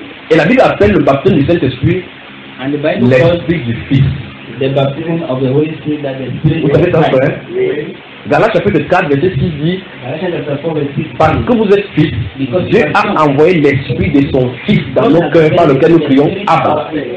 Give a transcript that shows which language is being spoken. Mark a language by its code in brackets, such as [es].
[fr] Et la Bible appelle le baptême du Saint-Esprit l'Esprit du Fils. [en] The baptism of the Holy Spirit that the Spirit. [fr] Vous savez ça, frère? Oui. Galates chapitre 4, verset 6 dit, parce que vous êtes fils, Dieu a envoyé l'Esprit de son Fils dans nos cœurs par lequel nous prions Abba.